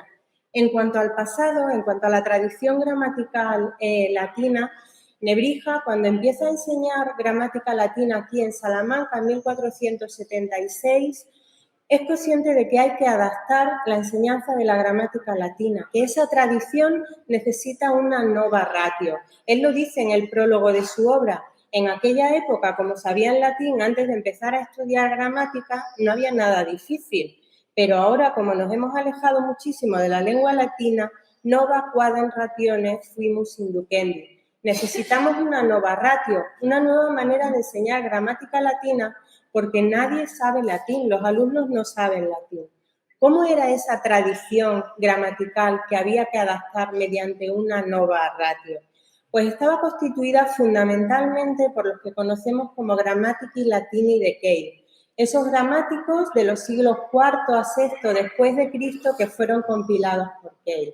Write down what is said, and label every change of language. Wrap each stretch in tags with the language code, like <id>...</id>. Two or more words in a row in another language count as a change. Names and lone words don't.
<es>En cuanto al pasado, en cuanto a la tradición gramatical latina, Nebrija, cuando empieza a enseñar gramática latina aquí en Salamanca en 1476, es consciente de que hay que adaptar la enseñanza de la gramática latina, que esa tradición necesita una</es> <la>nova ratio.</la> <es>Él lo dice en el prólogo de su obra. En aquella época, como sabían latín, antes de empezar a estudiar gramática, no había nada difícil. Pero ahora, como nos hemos alejado muchísimo de la lengua latina,</es> <la>nova quadam rationes fuimus inducendi.</la> <es>Necesitamos una</es> <la>nova ratio,</la> <es>una nueva manera de enseñar gramática latina porque nadie sabe latín, los alumnos no saben latín. ¿Cómo era esa tradición gramatical que había que adaptar mediante una</es> <la>nova ratio?</la> <es>Pues estaba constituida fundamentalmente por los que conocemos como Grammatici Latini de Keil, esos gramáticos de los siglos IV a VI después de Cristo que fueron compilados por Keil.</es>